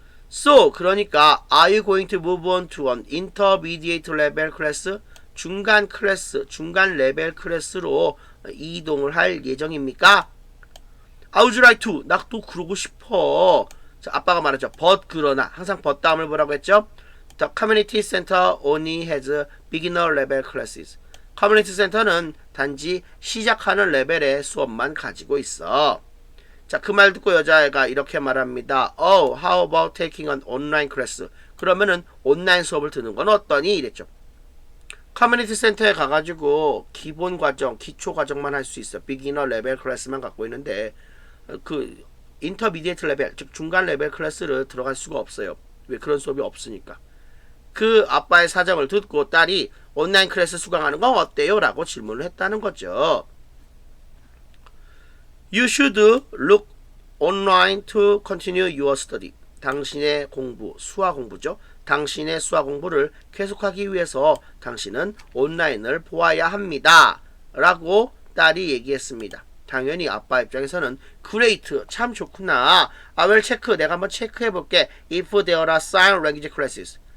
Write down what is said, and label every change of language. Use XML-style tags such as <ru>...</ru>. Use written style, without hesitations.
<en>So,</en> <ko>그러니까</ko> <en>are you going to move on to an intermediate level class?</en> <ko>중간 클래스, 중간 레벨 클래스로 이동을 할 예정입니까?</ko> <en>I would like to.</en> <ko>나 또 그러고 싶어. 자, 아빠가 말했죠. but 그러나. 항상 but 다음을 뭐라고 했죠?</ko> <en>The community center only has beginner level classes.</en> <ko>커뮤니티 센터는 단지 시작하는 레벨의 수업만 가지고 있어. 자, 그 말 듣고 여자애가 이렇게 말합니다.</ko> <en>Oh, how about taking an online class?</en> <ko>그러면은 온라인 수업을 듣는 건 어떠니? 이랬죠. 커뮤니티 센터에 가가지고 기본 과정, 기초 과정만 할 수 있어. 비기너 레벨 클래스만 갖고 있는데 그 인터미디에이트 레벨, 즉 중간 레벨 클래스를 들어갈 수가 없어요. 왜? 그런 수업이 없으니까. 그 아빠의 사정을 듣고 딸이 온라인 클래스 수강하는 건 어때요? 라고 질문을 했다는 거죠.</ko> <en>You should look online to continue your study.</en> <ko>당신의 공부, 수화 공부죠. 당신의 수화 공부를 계속하기 위해서 당신은 온라인을 보아야 합니다. 라고 딸이 얘기했습니다. 당연히 아빠 입장에서는 great, 참 좋구나.</ko> <en>I will check,</en> <ko>내가 한번 체크해볼게.</ko> <en>If there are sign language classes.</en>